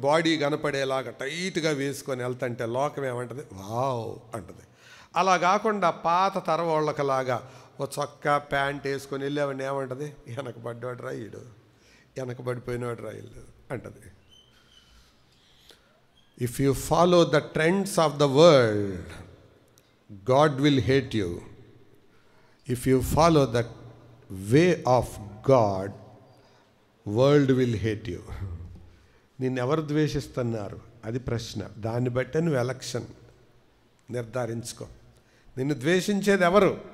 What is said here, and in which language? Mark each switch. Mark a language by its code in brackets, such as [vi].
[te] Body కనపడేలాగా టైట్గా వేసుకొని వెళ్తుంటే లోకం ఏమంటుంది? వావ్ అంటుంది. అలా కాకుండా పాత తరవాళ్ళకలాగా ఓ చొక్కా ప్యాంట్ వేసుకొని వెళ్ళేవాడిని ఏమంటుంది? వెనకబడ్డాడు రాయుడు, వెనకబడిపోయినాడు రాయుడు అంటుంది. [en] If you follow the trends of the world, God will hate you. If you follow the way of God, world will hate you. [te] నిన్ను ఎవరు ద్వేషిస్తున్నారు? అది ప్రశ్న. దాన్ని బట్టే నువ్వు ఎలక్షన్ నిర్ధారించుకో. నిన్ను ద్వేషించేది ఎవరు?